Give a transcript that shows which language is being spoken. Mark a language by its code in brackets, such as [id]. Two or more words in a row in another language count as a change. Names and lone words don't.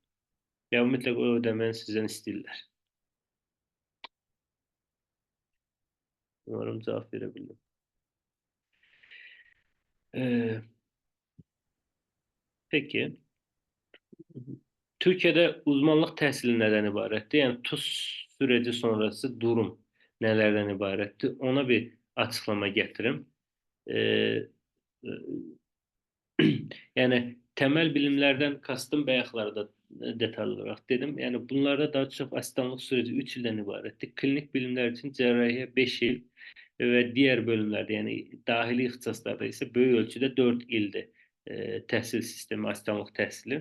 [tr] Ya mutlaka o ödemeni sizden isterler. Umarım cevap verebildim. Ee, peki. [az] Türkiye'de uzmanlık təhsili nədən ibarətdir? Yəni TUS süreci sonrası durum nələrdən ibarətdir? Ona bir açıqlama gətirim. [tr] Ee, e, yəni temel bilimlerden kastım bayaqlarda detallı olarak dedim. Yani bunlarda daha çok asistanlık süreci [az] 3 ildən ibarətdir. [tr] Klinik bilimler için cerrahiye 5 il ve diğer bölümlerde yani dahili ixtisaslarda ise böyük ölçüde 4 ildir [az] təhsil sistemi, asistanlıq təhsili.